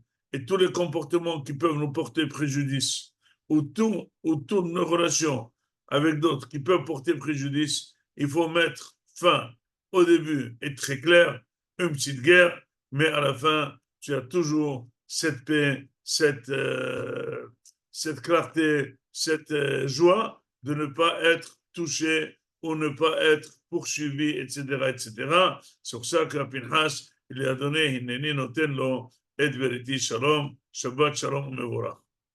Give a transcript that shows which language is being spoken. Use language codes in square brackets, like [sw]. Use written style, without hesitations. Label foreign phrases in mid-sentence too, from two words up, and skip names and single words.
[fr] Et tous les comportements qui peuvent nous porter préjudice, ou toutes nos relations avec d'autres qui peuvent porter préjudice, il faut mettre fin au début et très clair, une petite guerre, mais à la fin, tu as toujours cette paix, cette clarté, cette joie de ne pas être touché ou ne pas être poursuivi, etc., etc. C'est pour ça que Pinhas, il lui a donné, [he] הנני נותן לו את בריתי שלום שבת שלום מבורך.